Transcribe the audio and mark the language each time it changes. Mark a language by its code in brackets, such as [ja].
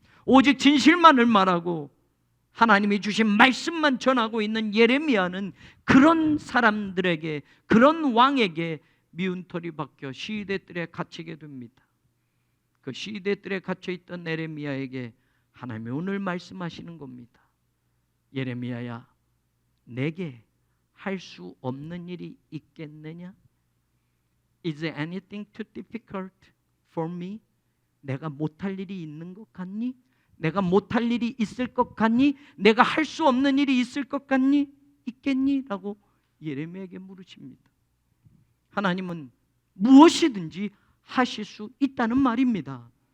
[ko] 오직 진실만을 말하고 하나님이 주신 말씀만 전하고 있는 예레미야는 그런 사람들에게, 그런 왕에게 미운털이 박혀 시위대 뜰에 갇히게 됩니다. 그 시위대 뜰에 갇혀있던 예레미야에게 하나님이 오늘 말씀하시는 겁니다. 예레미야야, 내게 할 수 없는 일이 있겠느냐? [en] Is there anything too difficult for me? [ko] 내가 못할 일이 있는 것 같니? 내가 못할 일이 있을 것 같니? 내가 할 수 없는 일이 있을 것 같니? 있겠니? 라고 예레미야에게 물으십니다. 하나님은 무엇이든지 하실 수 있다는 말입니다.